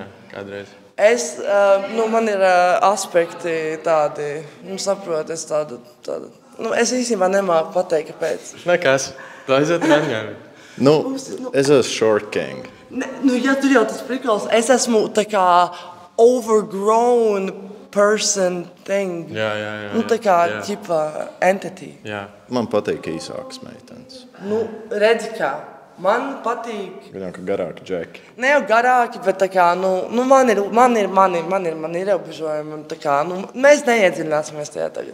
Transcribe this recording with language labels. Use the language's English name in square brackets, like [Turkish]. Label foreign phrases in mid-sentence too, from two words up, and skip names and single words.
[Latvian] Kādreiz? Man ir aspekti tādi, saprot, es tādu, es īstenībā nemāku pateikt, kāpēc. Nekas, tu aizjāt Andiņā? Es esmu [English] short king. [Latvian] Ja tur jau tas prikals, es esmu tā kā [English] overgrown person thing. [Latvian] Jā. Tā kā ķipa entity. Jā. Man patīk īsākas meitenes. Redzi kā. Man patīk. Viņam kā garāki džeki. Ne jau garāki, bet tā kā, man ir ierobežojumi. Un tā kā, mēs neiedziļināsimies tajā tagad.